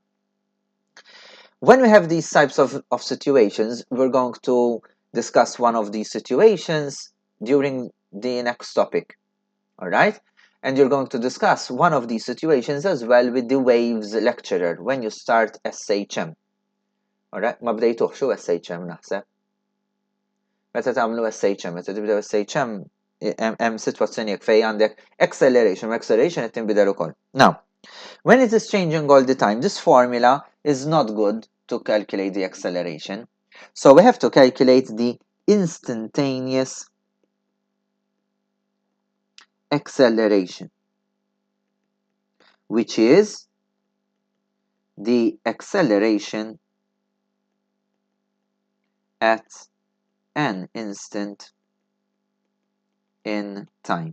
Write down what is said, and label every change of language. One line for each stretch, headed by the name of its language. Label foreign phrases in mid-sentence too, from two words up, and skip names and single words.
English: When we have these types of situations, we're going to discuss one of these situations during the next topic, alright? And you're going to discuss one of these situations as well with the waves lecturer when you start SHM. Alright,
Maltese: ma bdejtuħ xu SHM naħseb. Meta tagħmlu SHM, meta tibdew SHM, hemm sitwazzjoni fej għandek acceleration qed tinbidel ukoll.
English: Now, when it is changing all the time, this formula is not good to calculate the acceleration. So we have to calculate the instantaneous acceleration, which is the acceleration at an instant in time.